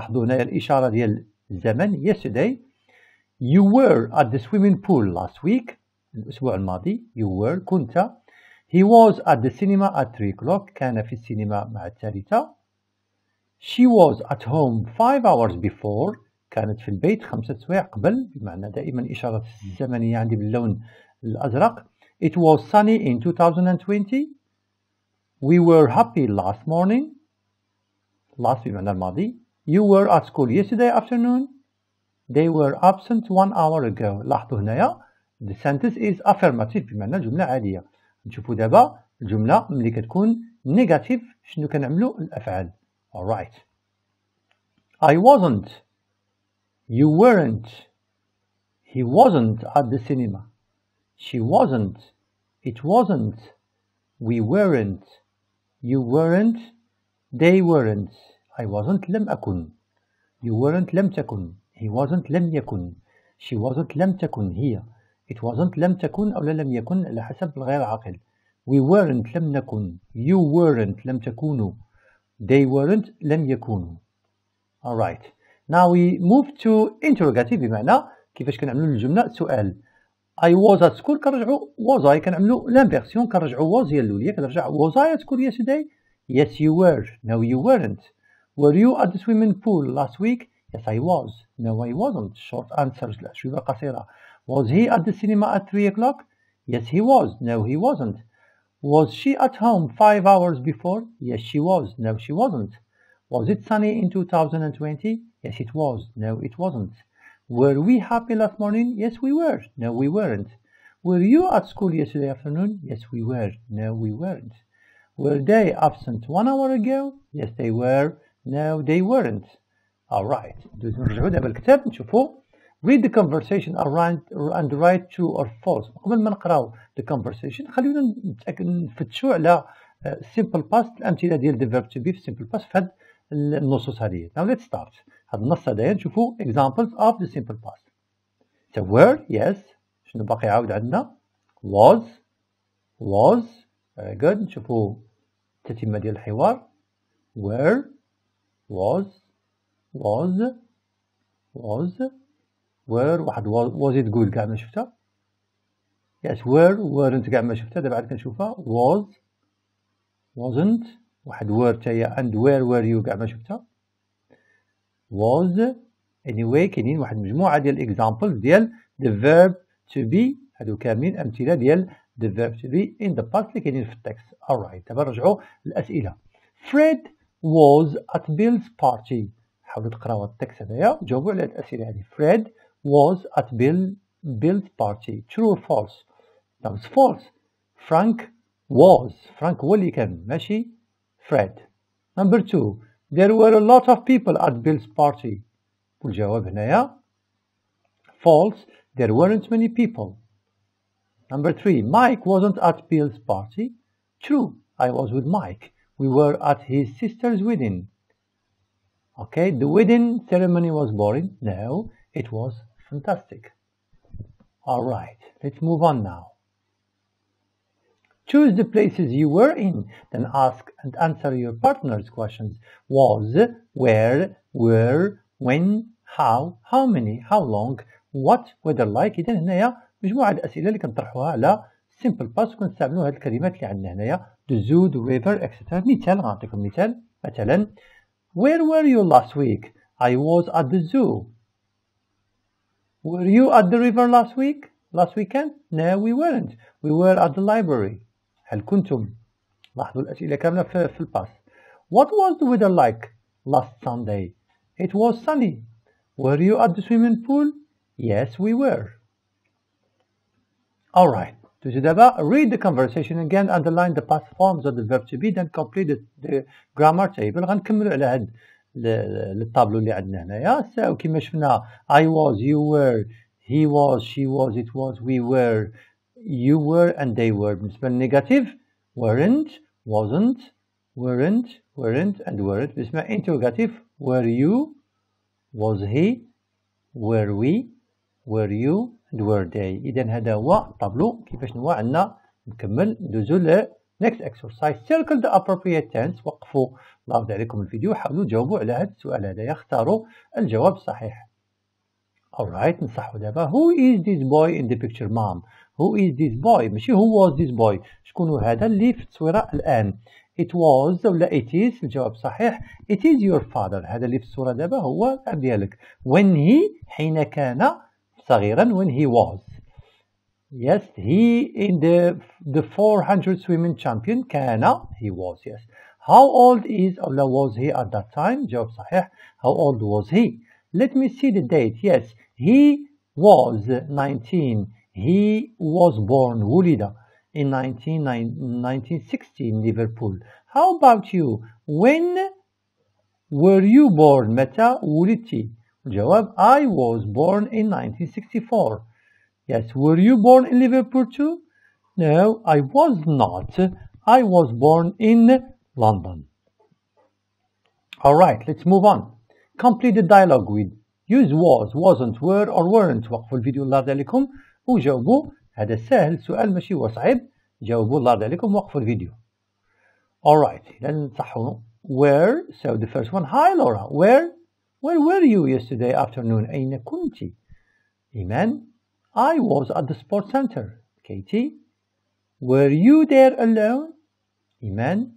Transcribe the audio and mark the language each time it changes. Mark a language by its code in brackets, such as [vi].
[ar] لاحظوا هنايا الإشارة ديال الزمن yesterday. [en] You were at the swimming pool last week. [ar] الأسبوع الماضي. [en] You were كنت. He was at the cinema at 3 o'clock. [ar] كان في السينما مع 3. [en] She was at home 5 hours before. [ar] كانت في البيت 5 سوايع قبل. بمعنى دائما إشارة الزمنية عندي باللون الأزرق. [en] It was sunny in 2020. We were happy last morning. Last [ar] بمعنى الماضي. [en] You were at school yesterday afternoon. they were absent 1 hour ago. [ar] لاحظوا هنايا [en] the sentence is affirmative [ar] بمعنى الجملة عادية. نشوفوا دابا الجملة ملي كتكون negative شنو كنعملوا الأفعال. [en] alright. I wasn't. You weren't. He wasn't at the cinema. She wasn't. It wasn't. We weren't. You weren't. They weren't. I wasn't [ar] لم أكن. [en] You weren't [ar] لم تكن. [en] He wasn't [ar] لم يكن. [en] She wasn't [ar] لم تكن هي. [en] It wasn't [ar] لم تكن أو لم يكن على حسب الغير عاقل. [en] We weren't [ar] لم نكن. [en] You weren't [ar] لم تكونوا. [en] They weren't [ar] لم يكونوا. [en] Alright. Now we move to interrogative [ar] بمعنى كيفاش كنعملوا الجملة سؤال. [en] I was at school كنرجعوا was I [ar] كنعملوا l'inversion كنرجعوا [en] was [ar] هي الأولية كنرجع [en] was I at school yesterday? Yes you were. No you weren't. Were you at the swimming pool last week? Yes I was. No I wasn't. Short answers [ar] الأجوبة قصيرة. [en] Was he at the cinema at 3 o'clock? Yes he was. No he wasn't. Was she at home 5 hours before? Yes she was. No she wasn't. Was it sunny in 2020? Yes it was. No it wasn't. Were we happy last morning? Yes we were. No we weren't. Were you at school yesterday afternoon? Yes we were. No we weren't. Were they absent 1 hour ago? Yes they were. No they weren't. Alright. [ar] نرجعوا دابا الكتاب نشوفوا. [en] Read the conversation and write true or false. [ar] قبل ما نقراو [en] the conversation [ar] خلينا نفتشوا على simple past الأمثلة ديال [en] the verb to be [ar] في simple past في هاد النصوص هذه. [en] Now let's start. [ar] هاد النص هذايا نشوفوا [en] examples of the simple past. So were yes. [ar] شنو باقي عاود عندنا؟ [en] was very good. [ar] نشوفوا التتمة ديال الحوار. [en] were was were واحد was it good [ar] كاع ما شفتها. [en] yes were weren't [ar] كاع ما شفتها. دابا عاد كنشوفها [en] was wasn't [ar] واحد were تاهي [en] and were you [ar] كاع ما شفتها. was anyway كاينين واحد مجموعة ديال examples ديال the verb to be هادو كاملين أمثلة ديال [en] the verb to be in the past [ar] اللي كاينين في التكست. alright دابا نرجعوا للأسئلة. [en] Fred was at Bill's party. [ar] حاولوا تقراو التكست هذايا جاوبوا على الأسئلة هذه. [en] Fred was at Bill's party. True or false? That was false. [ar] Frank هو اللي كان ماشي Fred. [en] Number 2. There were a lot of people at Bill's party. [ar] والجواب هنايا false. [en] There weren't many people. Number 3. Mike wasn't at Bill's party. True. I was with Mike. We were at his sister's wedding. Okay, the wedding ceremony was boring. No, it was fantastic. Alright, let's move on now. Choose the places you were in, then ask and answer your partner's questions. Was, where, when, how many, how long, what, whether like. [ar] إذن هنايا مجموعة الأسئلة اللي كنطرحوها على simple past وكنستعملوا هذه الكلمات اللي عندنا هنايا [en] the zoo, the river, [ar] etc. مثال غنعطيكم مثال مثلا [en] Where were you last week? I was at the zoo. Were you at the river last weekend? No, we weren't. We were at the library. [ar] هل كنتم؟ لاحظوا الأسئلة كاملة في الباس. [en] What was the weather like last Sunday? It was sunny. Were you at the swimming pool? Yes, we were. Alright. Read the conversation again, underline the past forms of the verb to be, then complete the grammar table. [ar] غنكملوا على هاد الطابلو اللي عندنا هنايا. [en] So كما شفنا I was, you were, he was, she was, it was, we were, you were and they were. [ar] بالنسبة للنيجاتيف [en] weren't, wasn't, weren't and weren't. بالنسبة interrogative were you, was he, were we, were you and were they. [ar] إذا هذا هو الطابلو كيفاش نوا عندنا نكمل ندوزو ل [en] next exercise. Circle the appropriate tense. [ar] وقفوا الله يرضي عليكم الفيديو حاولوا تجاوبوا على هذا السؤال هذا اختاروا الجواب الصحيح. Alright نصحوا دابا. [en] Who is this boy in the picture mom? Who is this boy؟ ماشي who was this boy. [ar] شكون هذا اللي في التصويرة الآن؟ [en] It was [ar] ولا [en] it is [ar] الجواب صحيح. [en] It is your father. [ar] هذا اللي في الصورة دابا هو الأب ديالك. [en] When he [ar] حين كان صغيرا [en] when he was. Yes, he in the 400 swimming champion كان he was. Yes. How old is ولا was he at that time؟ [ar] جواب صحيح. [en] How old was he? let me see the date. Yes, he was 19. He was born ولد in 1960 in Liverpool. How about you? When were you born? [ar] متى ولدتِ؟ الجواب [en] I was born in 1964. Yes, were you born in Liverpool too? No, I was not. I was born in London. Alright, let's move on. Complete the dialogue with use was, wasn't, were or weren't. [ar] وقفوا الفيديو الله يرضى عليكم وجاوبوا. هذا سهل، سؤال ماشي هو صعيب. جاوبوا الله يرضى عليكم وقفوا الفيديو. [en] Alright, نصحوا. Where? So the first one. Hi Laura. Where were you yesterday afternoon? [ar] أين كنت؟ إيمان. [en] I was at the sports center. Katie. Were you there alone? Iman.